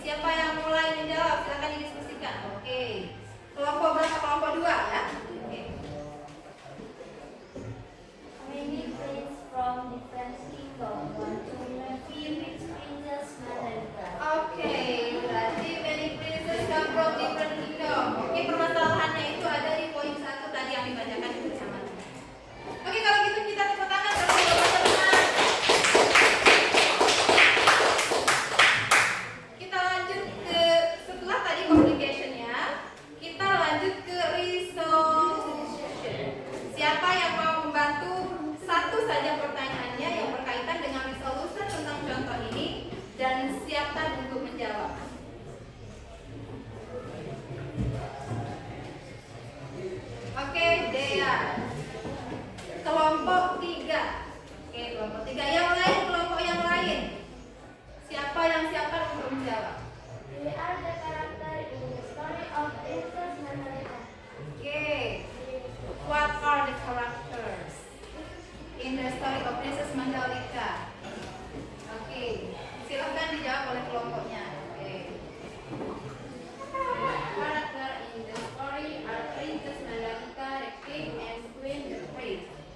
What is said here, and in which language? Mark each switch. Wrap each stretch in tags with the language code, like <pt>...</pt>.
<id>Siapa yang mulai menjawab? Silakan didiskusikan. Oke. Kelompok berapa? Kelompok 2 ya. Oke.</id> <en>Many princes from different kingdoms want to interview with Princess Mandalika.</en> <id>Oke, berarti</id> <en>many princess come from different kingdom.</en> <id>Oke, permasalahannya itu ada di poin 1 tadi yang dibacakan bersama. Oke, kalau gitu kita tepuk tangan untuk teman-teman. Kita lanjut ke setelah tadi communication-nya, kita lanjut ke resolution. Siapa yang mau membantu satu saja pertanyaannya yang berkaitan dengan resolution tentang contoh ini dan siapkan untuk menjawab. Oke, Dea. Kelompok 3. Oke, kelompok 3. Yang lain, kelompok yang lain. Siapa yang siapkan untuk menjawab?</id> <en>We are the character in the story of Princess Mandalika.</en> <id>Oke.</id> <en>What are the characters in the story of Princess Mandalika?</en> <id>Oke. Silahkan dijawab oleh kelompoknya. Oke.</id> <en>Character in the story are Princess Mandalika, the King, and Queen the Prince.</en>